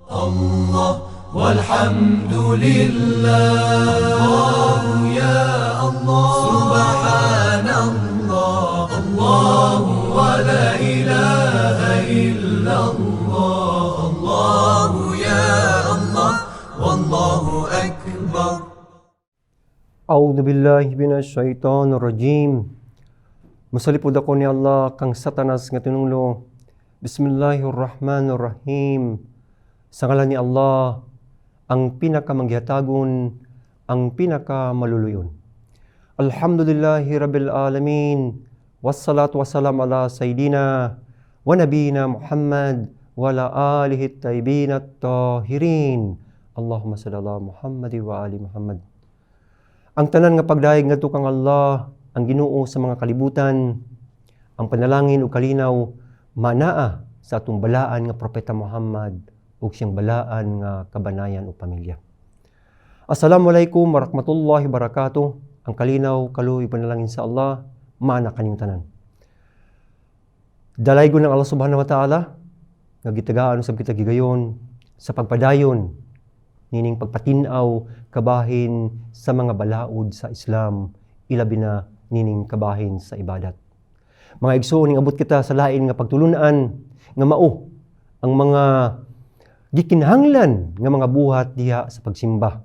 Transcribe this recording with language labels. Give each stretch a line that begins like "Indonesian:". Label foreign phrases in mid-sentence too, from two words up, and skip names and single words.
Arabic: الله والحمد لله الله يا الله سبحان الله الله ولا إله إلا الله الله يا الله والله أكبر. أعوذ بالله من الشيطان الرجيم.
Cebuano: Masalipod ako ni Allah kang satanas nga tinunglo.
Arabic: بسم الله الرحمن الرحيم.
Cebuano: Sa ngalan ni Allah, ang pinakamanggihatagon, ang pinakamaluluyon.
Arabic: الحمد لله رب العالمين. والصلاة والسلام على سيدنا ونبينا محمد وعلى آله الطيبين الطاهرين. اللهم صل على محمد وآل محمد.
Cebuano: Ang tanan nga pagdayeg ngadto kang Allah, ang Ginoo sa mga kalibutan, ang panalangin ug kalinaw manaa sa atong balaan nga propeta Muhammad ug siyang balaan nga kabanayan ug pamilya.
Arabic: السلام عليكم ورحمة الله وبركاته.
Cebuano: Ang kalinaw kaluoy panalangin sa Allah mana kanyang tanan. Dalaygon ng Allah
Arabic: سبحانه وتعالى
Cebuano: nga gitagaan sa kita gigayon sa pagpadayon nining pagpatinaw kabahin sa mga balaod sa Islam, ilabi na nining kabahin sa ibadat. Mga igsoon, ning abot kita sa lain nga pagtulunan nga mao ang mga gikinahanglan nga mga buhat diha sa pagsimba.